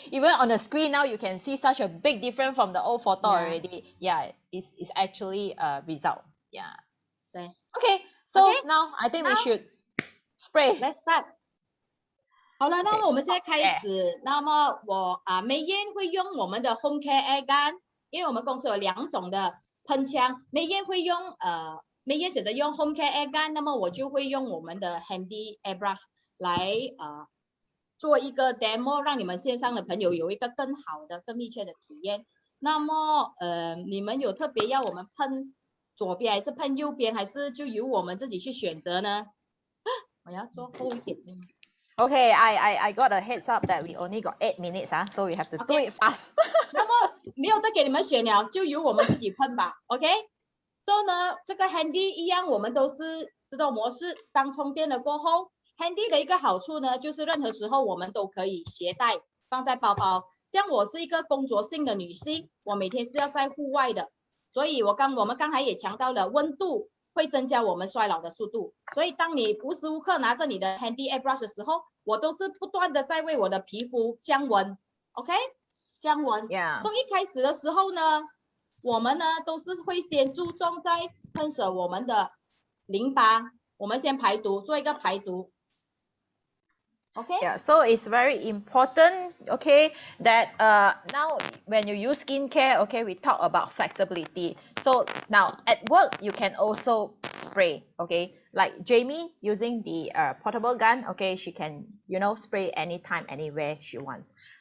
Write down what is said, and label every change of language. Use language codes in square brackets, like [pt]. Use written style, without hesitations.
[en] Even on the screen now, you can see such a big difference from the old photo already. Yeah, it's actually a result. Yeah. Okay. So now I think we should spray. Let's start. [zh] 好了，那么我们现在开始。那么我美艳会用我们的 Home Care Air Gun， 因为我们公司有2种的喷枪，美艳会用美艳选择用 Home Care Air Gun， 那么我就会用我们的 Handy Airbrush 来做一个 demo， 让你们线上的朋友有一个更好的、更密切的体验。那么你们有特别要我们喷左边还是喷右边，还是就由我们自己去选择呢？我要做厚一点。 [en] Okay, I got a heads up that we only got 8 minutes, so we have to do it fast. [zh] 那么没有得给你们选了，就由我们自己喷吧。 [en] OK。 [zh] 所以呢，这个 Handy 一样，我们都是自动模式。当充电了过后 ，Handy 的一个好处呢，就是任何时候我们都可以携带放在包包。像我是一个工作性的女性，我每天是要在户外的，所以我们刚才也强调了，温度会增加我们衰老的速度。所以当你无时无刻拿着你的 Handy Airbrush 的时候，我都是不断的在为我的皮肤降温。 OK， 降温。所以一开始的时候呢，我们呢都是会先注重在喷射我们的淋巴，我们先排毒，做一个排毒。 [en] Okay. Yeah, so it's very important, okay, that now when you use skincare, okay, we talk about flexibility. So now at work, you can also spray, okay, like Jamie using the portable gun, okay, she can, spray anytime, anywhere she wants.